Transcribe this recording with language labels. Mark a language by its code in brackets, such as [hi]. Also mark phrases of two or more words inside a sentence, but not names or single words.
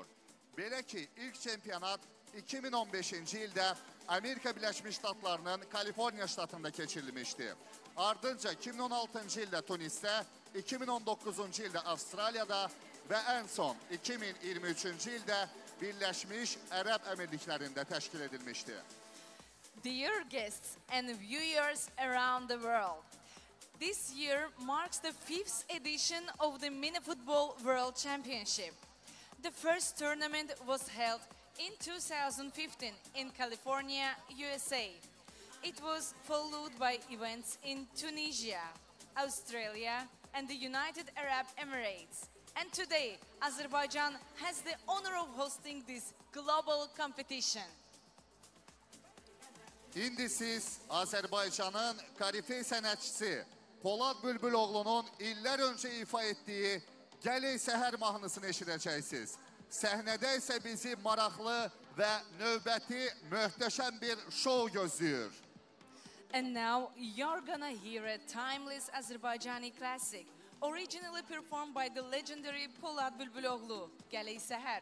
[az] Belə ki, ilk çempionat 2015-ci ildə Amerika Birləşmiş Ştatlarının Kaliforniya ştatında keçirilmişdi. Ardınca 2016-cı ildə Tunisdə, 2019-cu ildə Avstraliyada və ən son 2023-cü ildə Birləşmiş Ərəb Əmirliklərində təşkil edilmişdi. [en] Dear guests and viewers around the world, this year marks the 5th edition of the Mini Football World Championship. The first tournament was held in 2015 in California, USA. It was followed by events in Tunisia, Australia, and the United Arab Emirates. And today, Azerbaijan has the honor of hosting this global competition. [az] İndi siz Azərbaycanın korifey sənətçisi Polad Bülbüloğlu'nun illər öncə ifa etdiyi Gəley Səhər mahnısını eşidəcəksiniz. Səhnədə isə bizi maraqlı və növbəti möhtəşəm bir şou gözləyir. [en] And now you're gonna hear a timeless Azerbaijani classic, originally performed by the legendary Polad Bülbüloğlu, Gəley Səhər.